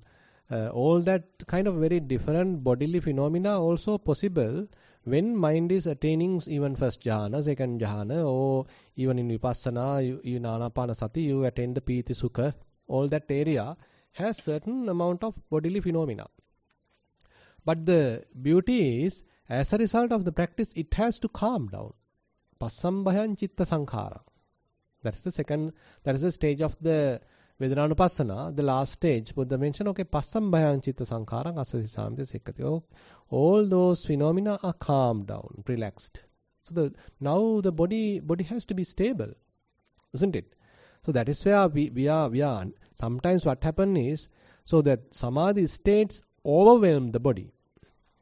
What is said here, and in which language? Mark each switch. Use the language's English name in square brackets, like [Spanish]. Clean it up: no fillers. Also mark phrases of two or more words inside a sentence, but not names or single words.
[English] All that kind of very different bodily phenomena also possible when mind is attaining even first jhana, second jhana, or even in vipassana, in anapanasati, you attain the [Pali] piti sukha. [English] All that area has certain amount of bodily phenomena. But the beauty is, as a result of the practice, it has to calm down. [Pali] Passambhayan chitta sankhara. [English] That is the stage of the Vedanānupassana, the last stage. Buddha mentioned, [Pali] Passambhayan chitta sankharang asati samti sikkati. [English] All those phenomena are calmed down, relaxed. So now the body has to be stable, isn't it? So that is where we are. Sometimes what happens is, so that samadhi states overwhelm the body.